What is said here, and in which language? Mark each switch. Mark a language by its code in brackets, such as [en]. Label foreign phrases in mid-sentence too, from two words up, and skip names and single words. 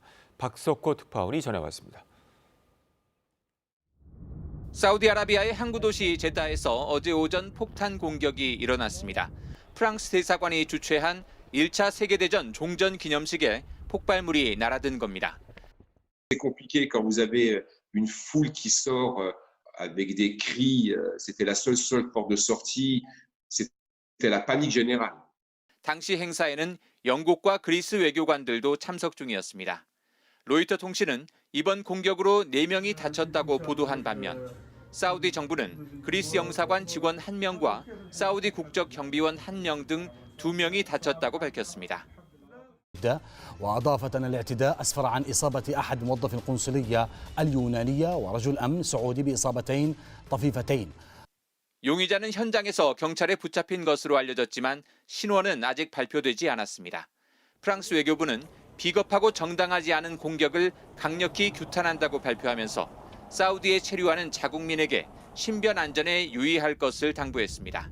[ko] 박석호 특파원이 전해왔습니다. 사우디아라비아의 항구 도시 제다에서 어제 오전 폭탄 공격이 일어났습니다. 프랑스 대사관이 주최한 1차 세계대전 종전 기념식에 폭발물이 날아든 겁니다. [fr] C'est compliqué quand vous avez une foule qui sort avec des cris. C'était la seule porte de sortie. C'était la panique générale. [ko] 당시 행사에는 영국과 그리스 외교관들도 참석 중이었습니다. 로이터 통신은 이번 공격으로 4명이 다쳤다고 보도한 반면 사우디 정부는 그리스 영사관 직원 1명과 사우디 국적 경비원 1명 등 2명이 다쳤다고 밝혔습니다. [ar] وأضافت أن الاعتداء أسفر عن إصابة أحد موظفي القنصلية اليونانية ورجل أمن سعودي بإصابتين طفيفتين. [ko] 용의자는 현장에서 경찰에 붙잡힌 것으로 알려졌지만 신원은 아직 발표되지 않았습니다. 프랑스 외교부는 비겁하고 정당하지 않은 공격을 강력히 규탄한다고 발표하면서 사우디에 체류하는 자국민에게 신변 안전에 유의할 것을 당부했습니다.